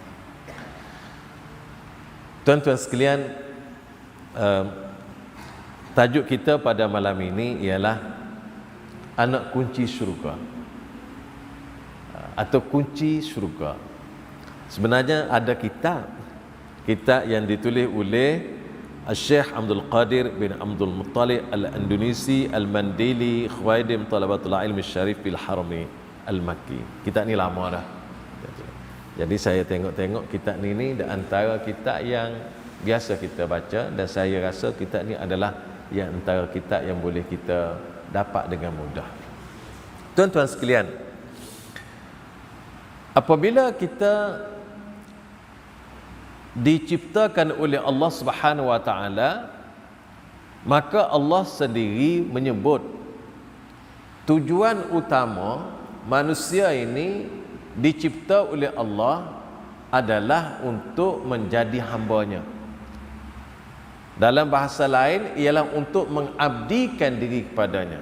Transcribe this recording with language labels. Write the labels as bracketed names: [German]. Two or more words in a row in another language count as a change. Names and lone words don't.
[Malay] Tuan-tuan sekalian, tajuk kita pada malam ini ialah anak kunci syurga atau kunci syurga. Sebenarnya ada kitab yang ditulis oleh Syekh Abdul Qadir bin Abdul Muttalib Al-Indonesi Al-Mandili Khwaidim Talabatul Ilmi Syarif bil Harami Al-Makki. Kitab ni lama dah. Jadi saya tengok kitab ni di antara kitab yang biasa kita baca, dan saya rasa kitab ni adalah yang antara kitab yang boleh kita dapat dengan mudah. Tuan-tuan sekalian, apabila kita diciptakan oleh Allah [Arabic] سبحانه وتعالى, [Malay] maka Allah sendiri menyebut tujuan utama manusia ini dicipta oleh Allah adalah untuk menjadi hamba-Nya. Dalam bahasa lain ialah untuk mengabdikan diri kepadanya.